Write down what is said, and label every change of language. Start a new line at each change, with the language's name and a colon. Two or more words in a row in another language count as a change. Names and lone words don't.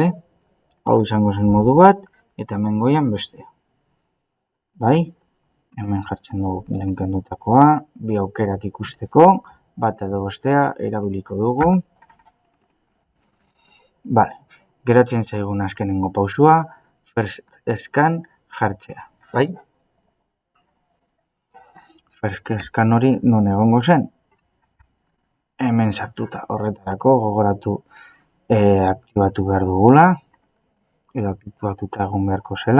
Basque: Hau izango zen modu bat, eta hemen goian bestea. Bai? Hemen jartzen dugu lehen kendutakoa, bi aukerak ikusteko, bat edo bestea erabiliko dugu. Vale, geratzen zaigun azkenengo pausua,
English: first scan
Basque: jartzea, bai?
English: First scan
Basque: hori non egongo zen? Hemen sartuta, horretarako gogoratu aktibatu behar dugula, edo aktibatuta egon beharko zela.